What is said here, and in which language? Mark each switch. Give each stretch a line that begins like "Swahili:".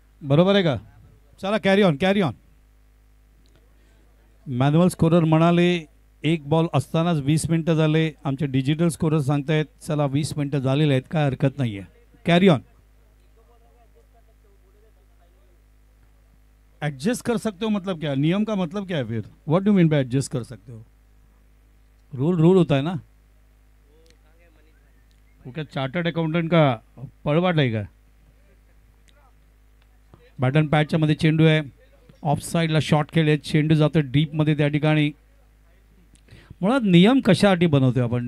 Marathi: बरोबर आहे का? चला, कॅरी ऑन. मॅन्युअल स्कोरर म्हणाले 1 बॉल असतानाच 20 मिनिटं झाले. आमचे डिजिटल स्कोरर सांगतायत चला 20 मिनिटं झालेले आहेत, काय हरकत नाही आहे. Carry on.
Hindi: एडजस्ट कर सकते हो मतलब क्या? नियम का मतलब क्या है फिर?
English: what do mean by
Hindi: adjust कर सकते हो? रूल होता है ना. वो क्या चार्टर्ड अकाउंटंट का
Marathi: पळवाट आहे का? बॅटन पॅडच्या मध्ये चेंडू आहे. ऑफ साईडला शॉट खेळले, चेंडू जातो डीपमध्ये. त्या ठिकाणी मुळात नियम कशासाठी बनवतो आपण?